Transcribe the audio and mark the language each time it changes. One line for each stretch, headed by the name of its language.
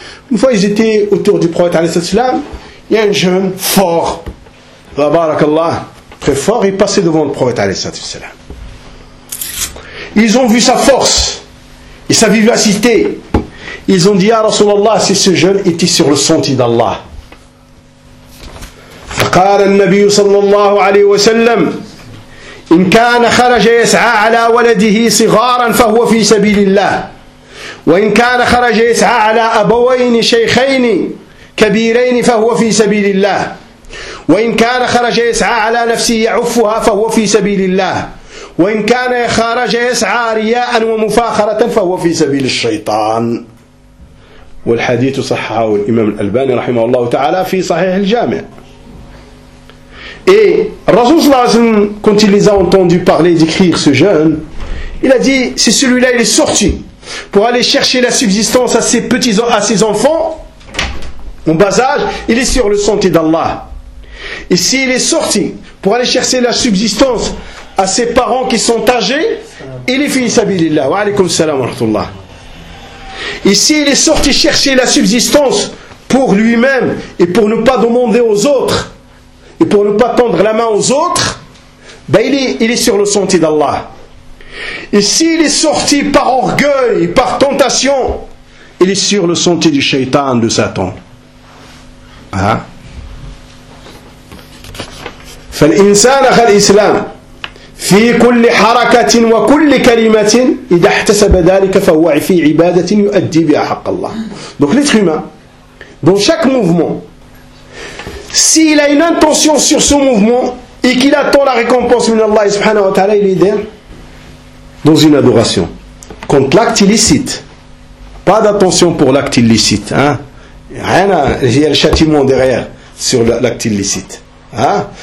French: Une fois ils étaient autour du prophète alayhi salam, il y a un jeune fort, la barakallah, très fort, il passait devant le prophète alayhi salam. Ils ont vu sa force et sa vivacité. Ils ont dit à Rasulallah si ce jeune était sur le sentier d'Allah.
Arabic: فقال النبي صلى الله عليه وسلم إن كان خرج يسعى على ولده صغارا فهو في سبيل الله. وإن كان خرج يسعى على أبوين شيخين كبيرين فهو في سبيل الله وإن كان خرج يسعى على نفسه يعفها فهو في سبيل الله وإن كان خرج يسعى رياء ومفاخرة فهو في سبيل الشيطان والحديث صححه الإمام الألباني رحمه الله تعالى في صحيح الجامع إيه الرسول صلى الله عليه وسلم كنت
French: les a entendu parler d'écrire ce jeune il a dit si celui-là il est sorti pour aller chercher la subsistance à ses petits, à ses enfants en bas âge, il est sur le sentier d'Allah. Et s'il est sorti pour aller chercher la subsistance à ses parents qui sont âgés, il est fi sabilillah.
Arabic: Wa alaykoum salam wa rahmatullah.
French: Et s'il est sorti chercher la subsistance pour lui-même et pour ne pas demander aux autres et pour ne pas tendre la main aux autres, ben il est sur le sentier d'Allah. Et s'il est sorti par orgueil, par tentation, il est sur le sentier du shaitan, de Satan. Hein?
Arabic: فالإنسان أخذ الإسلام في كل حركة وكل كلمة إذا احتسب ذلك فهو في عبادة يؤدي بها حق الله.
French: Donc l'être humain, dans chaque mouvement, s'il a une intention sur ce mouvement et qu'il attend la récompense de Allah subhanahu wa ta'ala, il est dans dans une adoration, contre l'acte illicite. Pas d'attention pour l'acte illicite. Hein? Il y a le châtiment derrière sur l'acte illicite. Hein?